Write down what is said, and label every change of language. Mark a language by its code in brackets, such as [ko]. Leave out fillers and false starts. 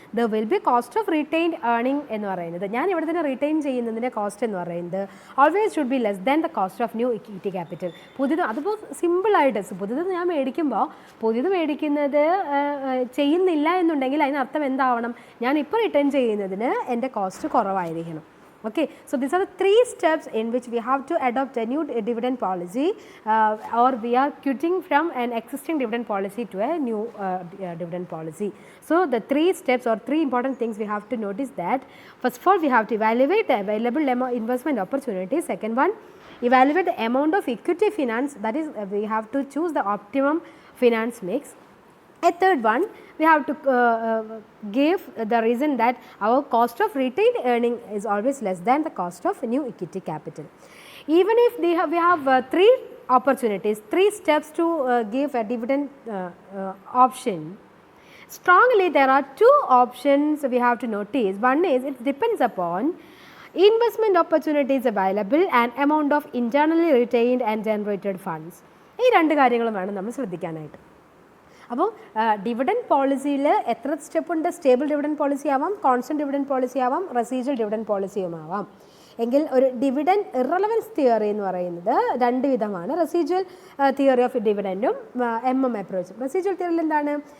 [en] the will be cost of retained earning [ml] എന്ന് പറയുന്നത്, ഞാൻ ഇവിടെ തന്നെ റീറ്റെയിൻ ചെയ്യുന്നതിൻ്റെ കോസ്റ്റ് എന്ന് പറയുന്നത് [en] Always should be less than the cost of new equity capital. [ml] പുതിയത് അതിപ്പോൾ സിമ്പിളായിട്ട് പുതിയത് ഞാൻ മേടിക്കുമ്പോൾ പുതിയത് മേടിക്കുന്നത് ചെയ്യുന്നില്ല എന്നുണ്ടെങ്കിൽ അതിനർത്ഥം എന്താവണം? ഞാൻ ഇപ്പോൾ റിട്ടേൺ ചെയ്യുന്നതിന് എൻ്റെ കോസ്റ്റ് കുറവായിരിക്കണം. [en] Okay, so these are the 3 steps in which we have to adopt a new dividend policy or we are quitting from an existing dividend policy to a new dividend policy. So the 3 steps or 3 important things we have to notice that first of all we have to evaluate the available investment opportunities. Second one, evaluate the amount of equity finance, that is we have to choose the optimum finance mix. A third one, we have to give the reason that our cost of retained earning is always less than the cost of new equity capital. Even if we have 3 opportunities, 3 steps to give a dividend option, strongly there are 2 options we have to notice. One is it depends upon investment opportunities available and amount of internally retained and generated funds. [ml] ഈ 2 കാര്യങ്ങളും വേണം നമ്മൾ ശ്രദ്ധിക്കാനായിട്ട്. അപ്പോൾ dividend പോളിസിയിൽ എത്ര step ഉണ്ട്? Stable dividend policy ആവാം, constant dividend policy ആവാം, residual dividend പോളിസിയും ആവാം. എങ്കിൽ ഒരു ഡിവിഡൻഡ് ഇറലവൻസ് തിയറി എന്ന് പറയുന്നത് 2 വിധമാണ്. Residual theory of ഡിവിഡൻറ്റും അപ്രോച്ചും. റെസിജ്വൽ തിയറിയിൽ എന്താണ്?